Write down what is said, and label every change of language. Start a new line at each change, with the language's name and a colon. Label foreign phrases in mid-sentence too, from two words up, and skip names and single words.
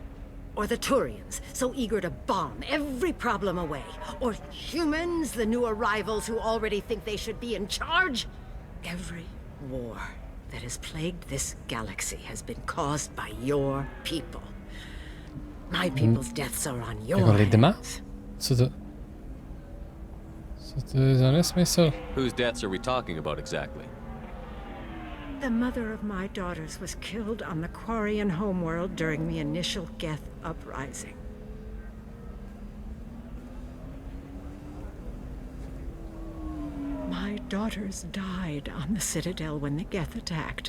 English: Or the Turians, so eager to bomb every problem away? Or humans, the new arrivals who already think they should be in charge? Every war that has plagued this galaxy has been caused by your people. My people's deaths are on your hands.
Czech: Co to je za nesmysl?
English: Whose deaths are we talking about exactly? The mother of my daughters was killed on the Quarian homeworld during the initial Geth uprising. My daughters died on the Citadel when the Geth attacked.